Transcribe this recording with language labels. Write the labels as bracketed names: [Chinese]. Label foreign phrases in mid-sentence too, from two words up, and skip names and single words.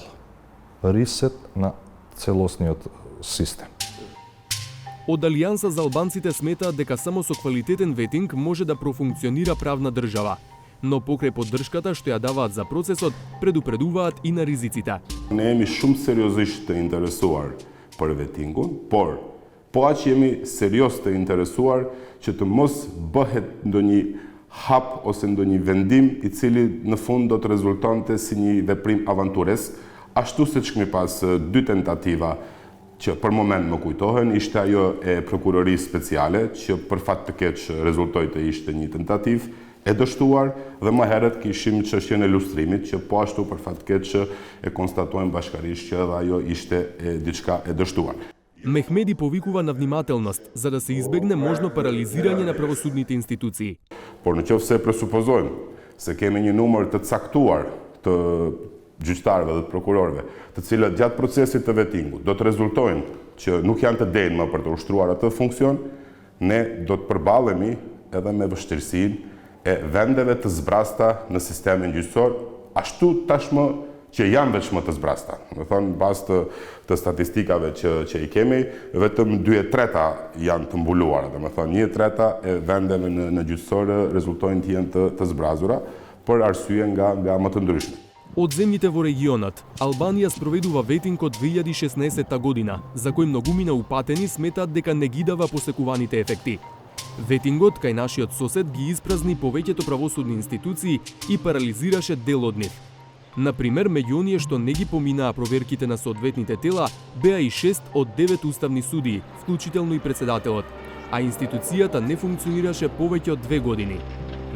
[Macedonian] Ресет на целосниот систем. Од Алијанса за албанците сметаат дека само со квалитетен ветинг може да профункционира правна држава, но покрај поддршката што ја даваат за процесот, предупредуваат и на ризиците. [Albanian] Ne jemi shumë seriozisht të interesuar për vetingun, por aq jemi serios të interesuar që të mos bëhet ndonjë hap ose ndonjë vendim i cili në fund do të rezultonte si një veprim avanturesk, ashtu siç kemi pas dy tentativa që për moment më kujtohen, ishte ajo e prokurorisë speciale, që për fat të keq rezultoi të ishte një tentativë e dështuar, dhe më herët kishim çështjen e lustrimit, që po ashtu për fat të keq e konstatojmë bashkarisht që edhe ajo ishte diçka e dështuar. [Macedonian] Мехмеди повикува на внимателност за да се избегне можно парализирање на правосудните институции. [Albanian] Por nëse se presupozojmë se kemi një numër të caktuar të gjyqtarëve dhe të prokurorëve, të cilët gjatë procesit të vetingut do të rezultojnë që nuk janë të denjë më për të ushtruar atë funksion, ne do të përballemi edhe me vështirësinë e vendeve të zbrasta në sistemin gjyqësor, ashtu tashmë që janë veç më të zbrasta. Do thonë, bazë të statistikave që i kemi, vetëm 2/3 janë të mbuluara. Do thonë, 1/3 e vendeve në gjyqësor rezultojnë të jenë të zbrazura, për arsye nga më të ndryshme. [Macedonian] Од земјите во регионот, Албанија спроведува ветинг од 2016 година, за кој многумина упатени сметаат дека не ги дава посекуваните ефекти. Ветингот кај нашиот сосед ги испразни повеќето правосудни институции и парализираше дел од нив. Например, меѓу оние што не ги поминаа проверките на соодветните тела, беа и 6 од 9 уставни судии, вклучително и председателот, а институцијата не функционираше повеќе од 2 години.